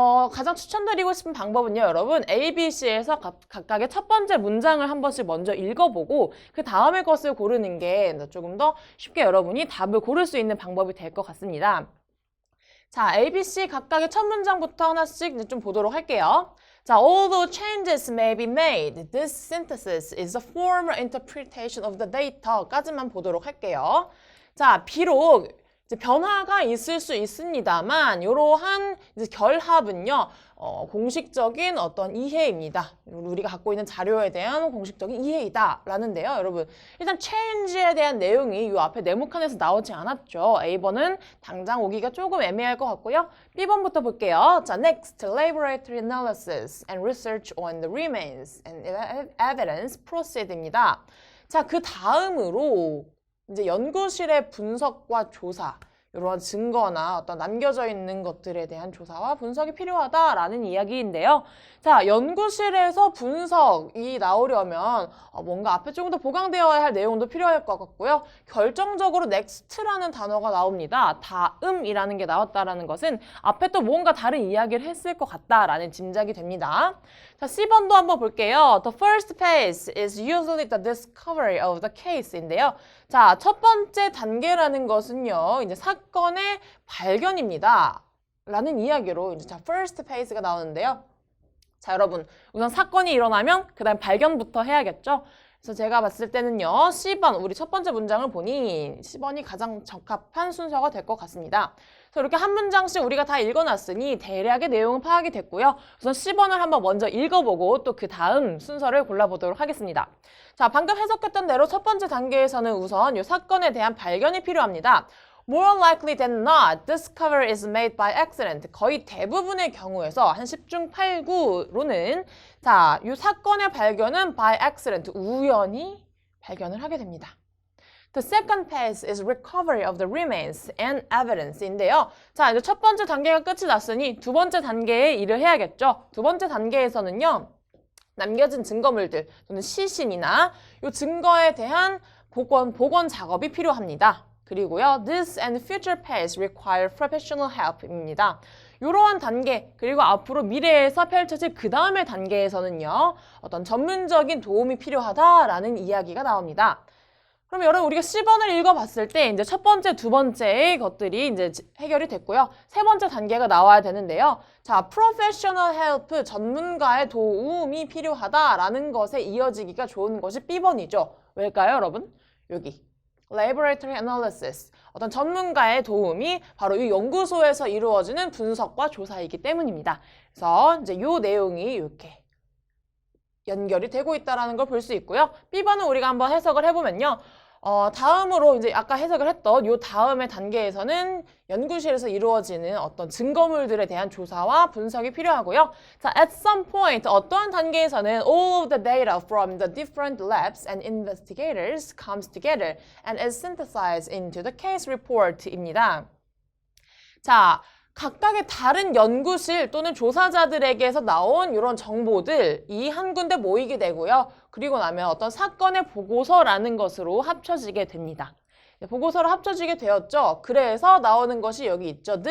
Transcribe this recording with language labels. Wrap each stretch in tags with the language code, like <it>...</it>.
<ko>가장 추천드리고 싶은 방법은요, 여러분 A, B, C에서 각각의 첫 번째 문장을 한 번씩 먼저 읽어보고 그 다음의 것을 고르는 게 조금 더 쉽게 여러분이 답을 고를 수 있는 방법이 될 것 같습니다. 자, A, B, C 각각의 첫 문장부터 하나씩 이제 좀 보도록 할게요.</ko> <en>자, although changes may be made, this synthesis is a formal interpretation of the data</en> <ko>까지만 보도록 할게요. 자, 비록 이제 변화가 있을 수 있습니다만 이러한 이제 결합은요, 공식적인 어떤 이해입니다. 우리가 갖고 있는 자료에 대한 공식적인 이해이다 라는데요. 여러분 일단 change에 대한 내용이 이 앞에 네모칸에서 나오지 않았죠. A번은 당장 오기가 조금 애매할 것 같고요. B번부터 볼게요.</ko> <en>자, next, laboratory analysis and research on the remains and evidence proceed입니다.</en> <ko>자, 그 다음으로 이제 연구실의 분석과 조사, 이런 증거나 어떤 남겨져 있는 것들에 대한 조사와 분석이 필요하다라는 이야기인데요. 자, 연구실에서 분석이 나오려면 뭔가 앞에 조금 더 보강되어야 할 내용도 필요할 것 같고요. 결정적으로 next라는 단어가 나옵니다. 다음이라는 게 나왔다라는 것은 앞에 또 뭔가 다른 이야기를 했을 것 같다라는 짐작이 됩니다. 자, C번도 한번 볼게요.</ko> <en>The first phase is usually the discovery of the case</en> <ko>인데요. 자, 첫 번째 단계라는 것은요, 이제 사건의 발견입니다. 라는 이야기로 이제 자, first phase가 나오는데요. 자, 여러분, 우선 사건이 일어나면 그 다음 발견부터 해야겠죠? 그래서 제가 봤을 때는요, C번, 우리 첫 번째 문장을 보니 C번이 가장 적합한 순서가 될 것 같습니다. 그래서 이렇게 한 문장씩 우리가 다 읽어놨으니 대략의 내용은 파악이 됐고요. 우선 C번을 한번 먼저 읽어보고 또 그 다음 순서를 골라보도록 하겠습니다. 자, 방금 해석했던 대로 첫 번째 단계에서는 우선 이 사건에 대한 발견이 필요합니다.</ko> <en>More likely than not, discovery is made by accident.</en> <ko>거의 대부분의 경우에서 한 10중 8구로는 자, 이 사건의 발견은</ko> <en>by accident,</en> <ko>우연히 발견을 하게 됩니다.</ko> <en>The second phase is recovery of the remains and evidence</en> <ko>인데요. 자, 이제 첫 번째 단계가 끝이 났으니 두 번째 단계의 일을 해야겠죠. 두 번째 단계에서는요, 남겨진 증거물들 또는 시신이나 이 증거에 대한 복원 작업이 필요합니다. 그리고요,</ko> <en>this and future phase require professional help입니다.</en> <ko>이러한 단계, 그리고 앞으로 미래에서 펼쳐질 그 다음의 단계에서는요, 어떤 전문적인 도움이 필요하다라는 이야기가 나옵니다. 그럼 여러분 우리가 C번을 읽어봤을 때 이제 첫 번째, 두 번째의 것들이 이제 해결이 됐고요. 세 번째 단계가 나와야 되는데요. 자,</ko> <en>professional help,</en> <ko>전문가의 도움이 필요하다라는 것에 이어지기가 좋은 것이 B번이죠. 왜일까요, 여러분? 여기. Laboratory analysis, 어떤 전문가의 도움이 바로 이 연구소에서 이루어지는 분석과 조사이기 때문입니다. 그래서 이제 이 내용이 이렇게 연결이 되고 있다는 걸 볼 수 있고요. B번은 우리가 한번 해석을 해보면요. 다음으로 이제 아까 해석을 했던 요 다음의 단계에서는 연구실에서 이루어지는 어떤 증거물들에 대한 조사와 분석이 필요하고요.</ko> <en>자, at some point</en> <ko>어떠한 단계에서는</ko> <en>all of the data from the different labs and investigators comes together and is synthesized into the case report입니다.</en> <ko>자, 각각의 다른 연구실 또는 조사자들에게서 나온 이런 정보들이 한 군데 모이게 되고요. 그리고 나면 어떤 사건의 보고서라는 것으로 합쳐지게 됩니다. 보고서로 합쳐지게 되었죠. 그래서 나오는 것이 여기 있죠.</ko>